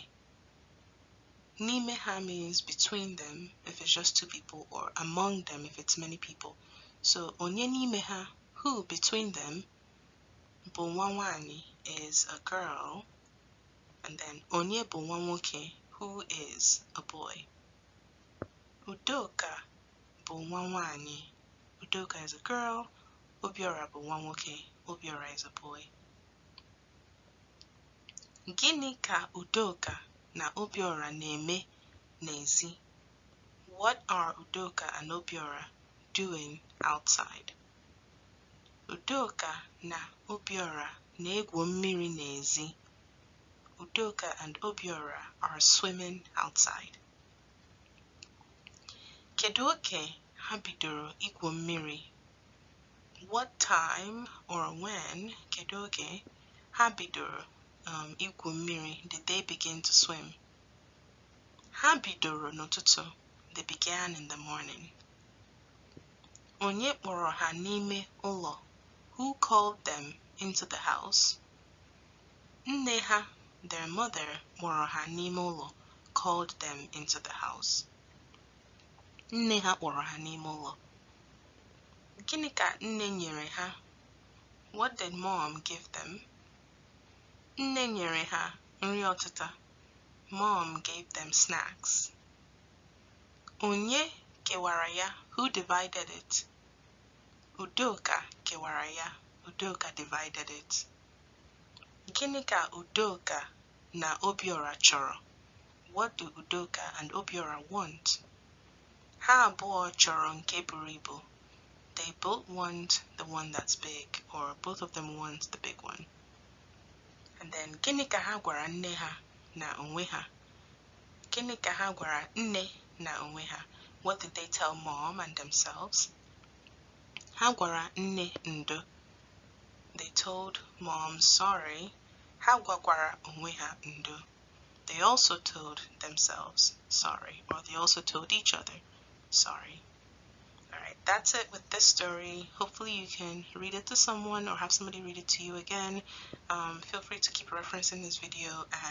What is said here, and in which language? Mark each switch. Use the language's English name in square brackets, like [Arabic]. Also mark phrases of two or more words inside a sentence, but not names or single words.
[Igbo] N'ime ha [English] means between them if it's just two people, or among them if it's many people. [Igbo] So onye n'ime ha, [English] who between them, [Igbo] bụ nwa nwanyị [English] is a girl, and then [Igbo] onye bụ nwa nwoke, [English] who is a boy. [Igbo] Udoka bụ nwa nwanyị. [English] Udoka is a girl. [Igbo] Obiora bụ nwa nwoke. [English] Obiora is a boy. [Igbo] Gịnị ka Udoka na Obiora na-eme n'ezi? [English] What are Udoka and Obiora doing outside? [Igbo] Udoka na Obiora na-egwu mmiri n'ezi. [English] Udoka and Obiora are swimming outside. [Igbo] Kedu oge ha bidoro igwu mmiri? [English] What time or when, [Igbo] kedu oge, ha bidoro igwu mmiri, [English] did they begin to swim? [Igbo] Ha bidoro n'ụtụtụ, [English] they began in the morning. [Igbo] Onye kpọrọ ha n'ime ụlọ? [English] Who called them into the house? [Igbo] Nne ha, [English] their mother, [Igbo] kpọrọ ha n'ime ụlọ, [English] called them into the house. [Igbo] Nne ha kpọrọ ha n'ime ụlọ. Gịnị ka nne nyere ha? [English] What did mom give them? [Igbo] Nne nyere ha nri ọtịta. [English] Mom gave them snacks. [Igbo] Onye kewara ya? [English] Who divided it? [Igbo] Udoka kewara ya. [English] Udoka divided it. [Igbo] Gịnị ka Udoka na Obiora chọrọ? [English] What do Udoka and Obiora want? [Igbo] Ha abụọ chọrọ nke buru ibu. [English] They both want the one that's big, or both of them want the big one. And then, [Igbo] gịnị ka ha gwara nne ha na onwe ha? Gịnị ka ha gwara nne na onwe ha? [English] What did they tell mom and themselves? [Igbo] Ha gwara nne ndo. [English] They told mom sorry. [Igbo] Ha gwakwara onwe ha ndo. [English] They also told themselves sorry, or they also told each other sorry. Alright, that's it with this story. Hopefully you can read it to someone or have somebody read it to you again. Feel free to keep referencing this video and